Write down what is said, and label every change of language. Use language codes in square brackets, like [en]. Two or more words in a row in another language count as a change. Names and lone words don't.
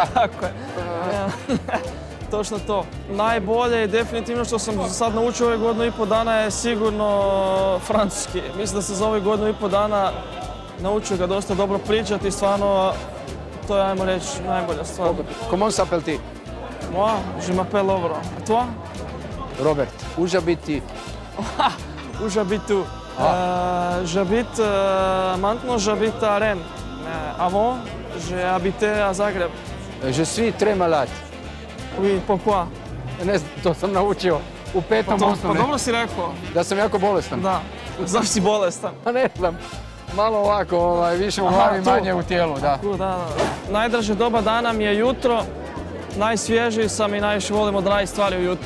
[hr] Tako je. Točno to. Najbolje i definitivno što sam sad naučio ove godinu i pol dana je sigurno francuski. Mislim da se za ove godinu i pol dana naučio ga dosta dobro pričati i stvarno to je, ajmo reći, najbolja stvar. [fr] Comment s'appelle-ti? Moi, je m'appelle Lovro. A toi? Robert. Užabiti. Où j'habite où J'habite, maintenant j'habite à Rennes. Avant, j'ai habité à Zagreb. Je suis très malade. Oui, pourquoi? [hr] Ne znam, to sam naučio u Pa, petom pa osnovne. dobro si rekao. Da sam jako bolestan. Da. Zašto si bolestan? Pa ne znam. Malo ovako, više u Aha, glavi, tu. manje u tijelu, da. Da. Najdraže doba dana mi je jutro. Najsvježiji sam i najviše volim odraditi stvari ujutro.